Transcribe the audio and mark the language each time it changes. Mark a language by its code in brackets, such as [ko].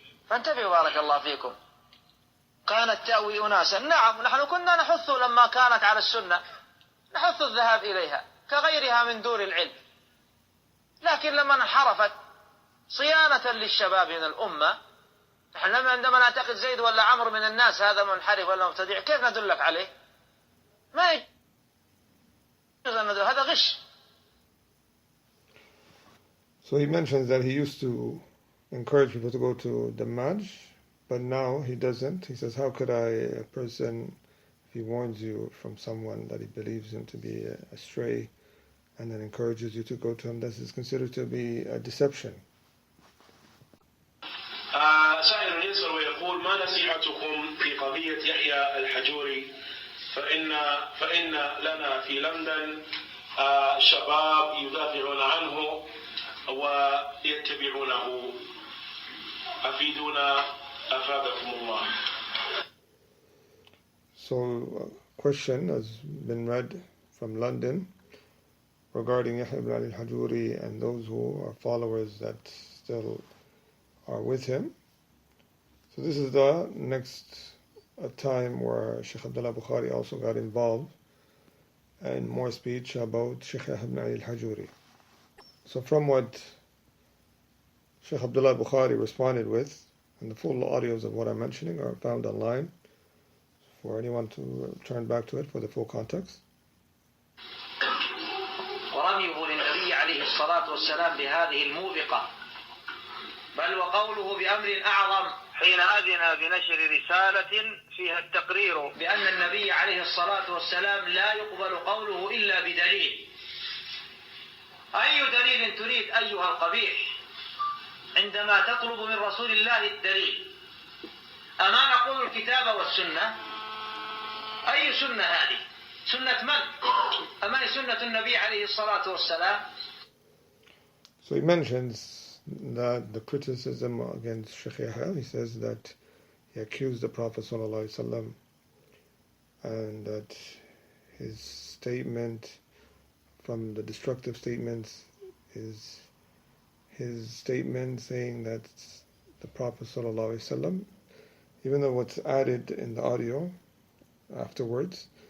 [ar] فانتبهوا بارك الله فيكم. كانت تأوي أناسا، نعم نحن كنا نحث لما كانت على السنة، نحث الذهاب إليها كغيرها من دور العلم، لكن لما انحرفت صيانة للشباب من الأمة، نحن عندما نعتقد زيد ولا عمرو من الناس هذا منحرف ولا مبتدع، كيف ندلك عليه؟ ما يجوز أن ندل، هذا غش. [en] So he mentions that he used to encourage people to go to the Majj, but now he doesn't. He says, how could a person, if he warns you from someone that he believes him to be astray, and then encourages you to go to him, this is considered to be a deception. [ar] سائل يسأل ويقول ما نصيحتكم في قضية يحيى الحجوري فإن لنا في لندن شباب يدافعون عنه ويتبعونه أفيدونا أفادكم الله. [en] So a question has been read from London regarding Yahya ibn Ali al-Hajuri and those who are followers that still are with him. So this is the next time where Shaykh Abdullah Bukhari also got involved and more speech about Shaykh Yahya ibn Ali al-Hajuri. So from what Shaykh Abdullah Bukhari responded with, and the full audios of what I'm mentioning are found online for anyone to turn back to it for the full context. [ar] ورميه للنبي عليه الصلاة والسلام بهذه الموبقة، بل وقوله بأمر أعظم حين أذن بنشر رسالة فيها التقرير بأن النبي عليه الصلاة والسلام لا يقبل قوله إلا بدليل. أي دليل تريد أيها القبيح عندما تطلب من رسول الله الدليل؟ أما نقول الكتاب والسنة؟ أي سنة هذه؟ سنة من؟ أما هي سنة النبي عليه الصلاة والسلام؟ [en] So he mentions that the criticism against Shaykh Yahya, he says that he accused the Prophet ﷺ and that his statement from the destructive statements is his statement saying that the Prophet ﷺ, even though what's added in the audio afterwards,